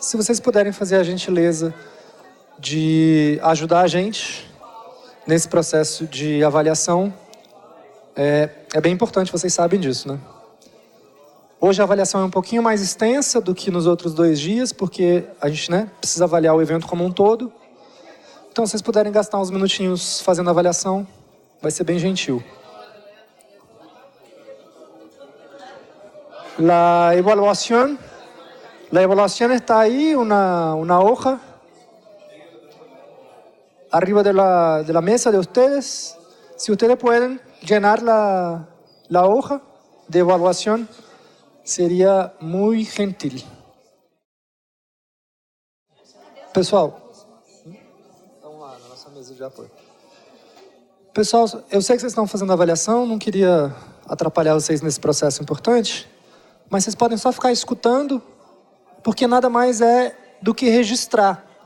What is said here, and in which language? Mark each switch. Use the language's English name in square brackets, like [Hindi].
[Portuguese] Se vocês puderem fazer a gentileza de ajudar a gente nesse processo de avaliação, é bem importante, vocês sabem disso, né? Hoje a avaliação é um pouquinho mais extensa do que nos outros 2 dias, porque a gente, precisa avaliar o evento como um todo. Então, se vocês puderem gastar uns minutinhos fazendo a avaliação, vai ser bem gentil. [Spanish] La evaluación está ahí, una hoja arriba de la mesa de ustedes. Si ustedes pueden llenar la hoja de evaluación, [Portuguese] seria muito gentil. Pessoal, estão lá na nossa mesa de apoio. Pessoal, eu sei que vocês estão fazendo avaliação, não queria atrapalhar vocês nesse processo importante, mas vocês podem só ficar escutando, porque nada mais é do que registrar.